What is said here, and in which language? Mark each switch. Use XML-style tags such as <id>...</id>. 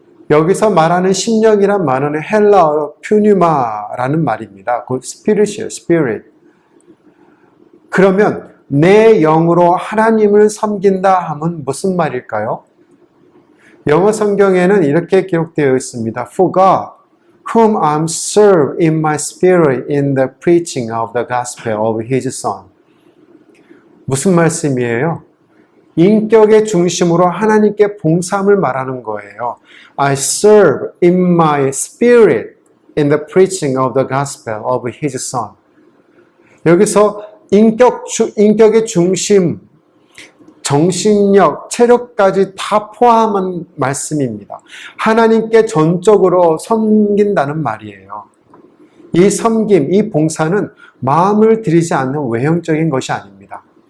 <ko>여기서 말하는 심령이란 말은 헬라어로 퓨뉴마라는 말입니다. 그 스피릿이에요, 스피릿. 그러면 내 영으로 하나님을 섬긴다 하면 무슨 말일까요? 영어 성경에는 이렇게 기록되어 있습니다.</ko> <en>For God, whom I serve in my spirit in the preaching of the gospel of His Son.</en> <ko>무슨 말씀이에요? 인격의 중심으로 하나님께 봉사함을 말하는 거예요.</ko> <en>I serve in my spirit in the preaching of the gospel of His Son.</en> <ko>여기서 인격의 중심, 정신력, 체력까지 다 포함한 말씀입니다. 하나님께 전적으로 섬긴다는 말이에요. 이 섬김, 이 봉사는 마음을 들이지 않는 외형적인 것이 아닙니다.</ko>